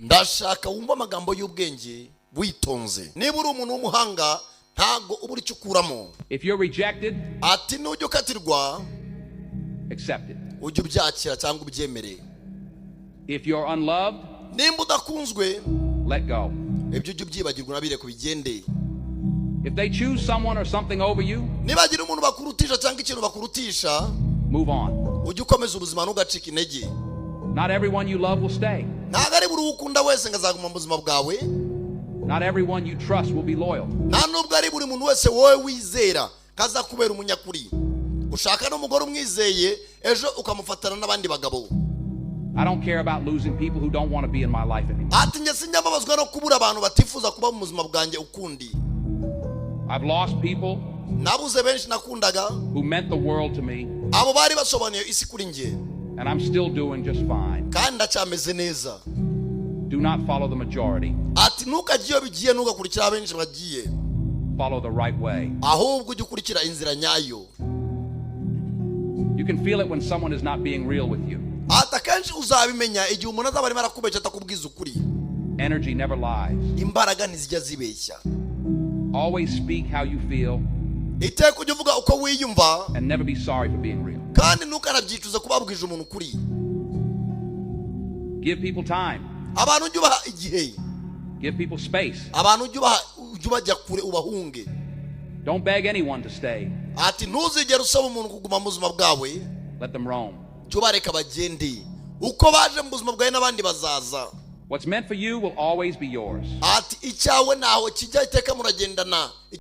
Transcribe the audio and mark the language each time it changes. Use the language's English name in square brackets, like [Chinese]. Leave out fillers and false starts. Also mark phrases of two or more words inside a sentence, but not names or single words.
[Kinyarwanda] ndashaka wumva amagambo y'ubwenge witonze. Niba uri umuntu w'umuhanga ntago uburi cyukuramo. [English] If you're rejected, [Kinyarwanda] ati nujya ukatirwa, [English] accept it. [Kinyarwanda] ujye ubyakira cyangwa ubyemere. [English] If you're unloved, [Kinyarwanda] nimba udakunzwe, [English] let go. [Kinyarwanda] ibyo ujye ubyibagirwa nabire kubigende. [English] If they choose someone or something over you, [Kinyarwanda] nibagira umuntu bakurutisha cyangwa ikintu bakurutisha, [English] move on. [Kinyarwanda] ujye ukomeza ubuzima ntugacike intege. [English] Not everyone you love will stay. [Kinyarwanda] ntago ari buri ukunda wese ngazaguma mu buzima bwawe. [English] Not everyone you trust will be loyal. [Kinyarwanda] nta nubwo ari buri muntu wese wowe wizera kaza kubera umunyakuri. ushaka n'umugore umwizeye ejo ukamufatana n'abandi bagabo. [English] I don't care about losing people who don't want to be in my life anymore. [Kinyarwanda] ati njye sinjyambabazwa no kubura abantu batifuza kuba mu buzima bwanjye ukundi. [English] I've lost people [Kinyarwanda] nabuze benshi nakundaga [English] who meant the world to me, [Kinyarwanda] abo bari basobanuye isi kuri njye, [English] and I'm still doing just fine. [Kinyarwanda] kandi ndacyameze neza. [English] Do not follow the majority. [Kinyarwanda] ati ntukajye iyo bigiye ntugakurikira benshi bagiye, [English] Follow the right way. [Kinyarwanda] ahubwo ujye ukurikira inzira nyayo. [English] You can feel it when someone is not being real with you. [Kinyarwanda] ati akenshi uzabimenya igihe umuntu azaba arimo arakubeshya atakubwiza ukuri. [English] Energy never lies. [Kinyarwanda] imbaraga ntizijya zibeshya. [English] Always speak how you feel [Kinyarwanda] iteka ujye uvuga uko wiyumva, [English] and never be sorry for being real. [Kinyarwanda] kandi ntukanabyicuza kuba wabwije umuntu ukuri. [English] Give people time. [Kinyarwanda] abantu ujye ubaha igihe, [English] Give people space. [Kinyarwanda] abantu ujye ubajya kure ubahunge. [English] Don't beg anyone to stay. [Kinyarwanda] ati ntuzigere usaba umuntu kuguma mu buzima bwawe, [English] Let them roam. [Kinyarwanda] jya ubareka bagende. uko baje mu buzima bwawe n'abandi bazaza. [English] What's meant for you will always be yours. [Kinyarwanda] ati icyawe naho kijya iteka muragendana.